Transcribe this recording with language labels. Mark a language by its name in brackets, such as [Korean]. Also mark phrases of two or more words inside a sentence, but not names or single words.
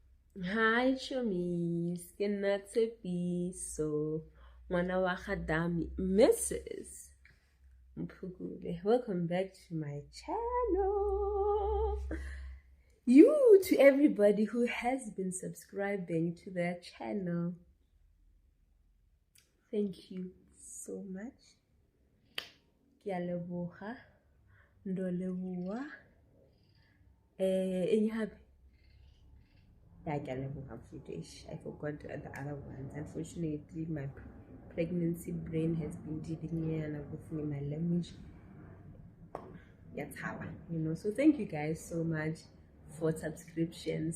[Tswana] Hi chomis, ke nna Tshepiso, ngwana wa Gadami, Mrs. Mphukule. [English] Welcome back to my channel. To everybody who has been subscribing to their channel, thank you so much. [Tswana] Ke a leboga, ndo leboga. Eng hape? [English] Yeah, I forgot the other ones. Unfortunately, my pregnancy brain has been dealing me and with me my language. So thank you guys so much for subscriptions.